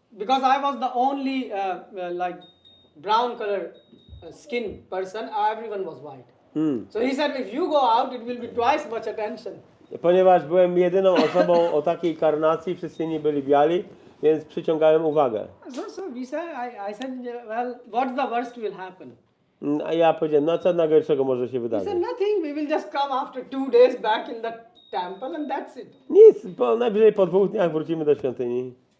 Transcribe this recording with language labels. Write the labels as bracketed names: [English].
[English] Because I was the only like brown color skin person, everyone was white. So he said, if you go out, it will be twice much attention. [Polish] Ponieważ byłem jedyną osobą o takiej karnacji, wszyscy inni byli biali, więc przyciągałem uwagę. [English] So we said, I said, well, what's the worst will happen? [Polish] A ja powiedziałem, no co najgorszego może się [English] He [Polish] wydarzyć? [English] said, nothing, we will just come after 2 days back in the temple and that's it. [Polish] Nic, najwyżej po 2 dniach wrócimy do świątyni.